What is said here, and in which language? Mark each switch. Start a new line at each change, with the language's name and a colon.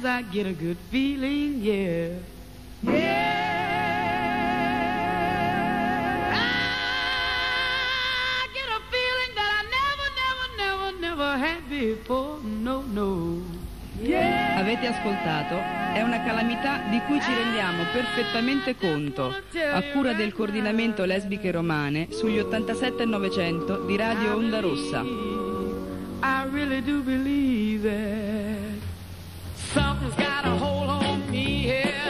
English: Get a good feeling, yeah. Yeah. I get a feeling that I never, never, never, never had before. No, no. Yeah.
Italian: Avete ascoltato? È una calamità di cui ci rendiamo perfettamente conto. A cura del coordinamento Lesbiche Romane sugli 87 e 900 di Radio Onda Rossa.
English: I really do believe it. Something's got a hold on me, yeah.